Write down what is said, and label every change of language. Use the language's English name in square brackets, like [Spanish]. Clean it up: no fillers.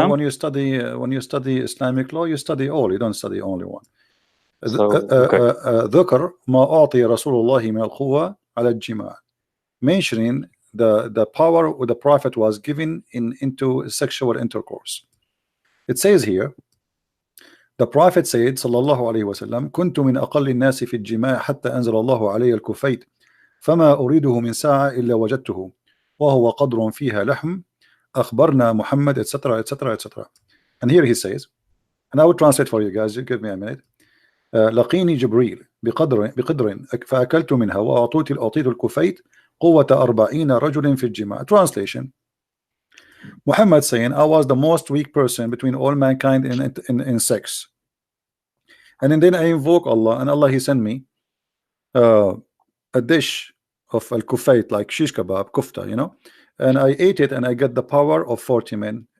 [English] them? when you study Islamic law, you study all. You don't study only one. So, okay. [Arabic] ذكر ما أعطي رسول الله من القوة على الجماع, [English] mentioning the power the Prophet was given into sexual intercourse. It says here, the Prophet said [Arabic] صلى الله عليه وسلم كنت من أقل الناس في الجماع حتى أنزل الله علي الكفيت فما أريده من ساعة إلا وجدته وهو قدر فيها لحم أخبرنا محمد etc etc etc. [English] And here he says, and I will translate for you guys, give me a minute. [Arabic] لقيني جبريل بقدر فأكلت منها وأعطيت الكفيت قوة 40 رجل في الجماع. [English] Translation: Muhammad saying, I was the most weak person between all mankind in sex, and then I invoke Allah, and Allah he sent me a dish of al-kufayt, like shish kebab, kufta, you know, and I ate it and I get the power of 40 men.